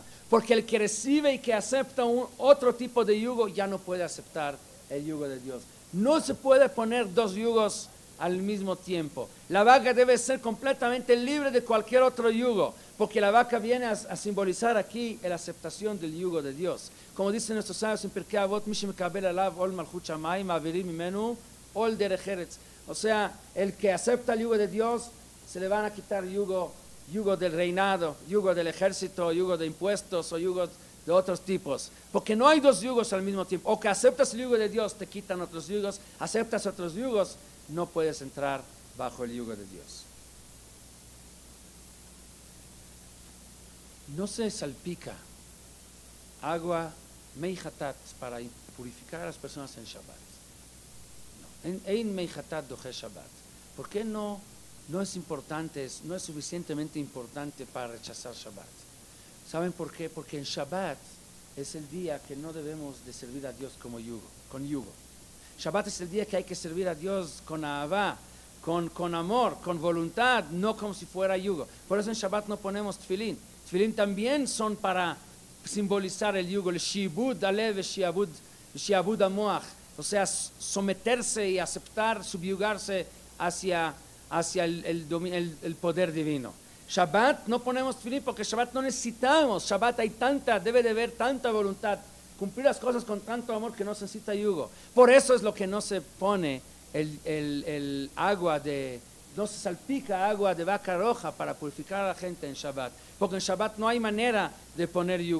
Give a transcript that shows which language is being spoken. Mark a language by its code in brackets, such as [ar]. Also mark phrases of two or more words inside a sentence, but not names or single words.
[es] Porque el que recibe y que acepta otro tipo de yugo, ya no puede aceptar el yugo de Dios. No se puede poner dos yugos al mismo tiempo. La vaca debe ser completamente libre de cualquier otro yugo, porque la vaca viene a simbolizar aquí la aceptación del yugo de Dios. Como dicen nuestros sabios en Pirkei Avot, [he] מי שמקבל עליו עול מלכות שמים מעבירים ממנו עול דרך ארץ. [es] O sea, el que acepta el yugo de Dios, se le van a quitar yugo del reinado, yugo del ejército, yugo de impuestos o yugos de otros tipos, porque no hay dos yugos al mismo tiempo. O que aceptas el yugo de Dios, te quitan otros yugos; aceptas otros yugos, no puedes entrar bajo el yugo de Dios. No se salpica agua meihatat para purificar a las personas en Shabbat. [he] אין מי חטאת דוחה שבת. [es] ¿Por qué no es importante, no es suficientemente importante para rechazar Shabbat? ¿Saben por qué? Porque en Shabbat es el día que no debemos de servir a Dios con yugo. Shabbat es el día que hay que servir a Dios con ahavá, con amor, con voluntad, no como si fuera yugo. Por eso en Shabbat no ponemos tefilín. Tefilín también son para simbolizar el yugo, el [he] שעבוד הלב, שעבוד המוח, [es] o sea, someterse y aceptar, subyugarse hacia el poder divino. Shabbat no ponemos tefilín porque Shabbat no necesitamos. Shabbat debe de haber tanta voluntad, cumplir las cosas con tanto amor que no se necesita yugo. Por eso es lo que no se pone el agua no se salpica agua de vaca roja para purificar a la gente en Shabbat, porque en Shabbat no hay manera de poner yugo.